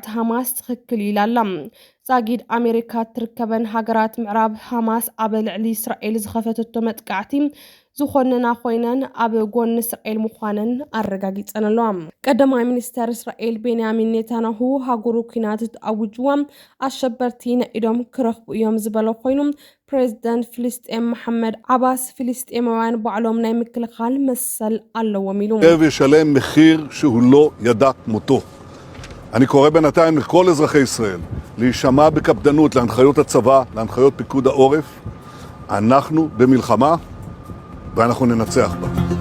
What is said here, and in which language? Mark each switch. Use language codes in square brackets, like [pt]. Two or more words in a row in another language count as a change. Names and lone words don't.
[ti] ሓማስ ትኽክል ኢላ ኣላ ዛጊድ ኣሜሪካ ትርከበን ሃገራት ምዕራብ ሓማስ ኣብ ልዕሊ እስራኤል ዝኸፈተቶ መጥቃዕቲ ዝኾነና ኮይነን ኣብ ጎኒ እስራኤል ምዃነን ኣረጋጊፀን ኣለዋ ቀዳማይ ሚኒስተር እስራኤል ቤንያሚን ኔታንያሁ ሃገሩ ኩናት ኣውጅዋ ኣሸበርቲ ነኢዶም ክረኽቡ እዮም ዝበለ ኮይኑ ፕሬዝዳንት ፍልስጤም መሐመድ ዓባስ ፍልስጤማውያን ባዕሎም ናይ ምክልኻል መሰል ኣለዎም ኢሉ [he] וישלם מחיר שהוא לא ידע כמותו. אני קורא בינתיים לכל אזרחי ישראל להישמע בקפדנות להנחיות הצבא, להנחיות פיקוד העורף. אנחנו במלחמה ואנחנו ננצח בה.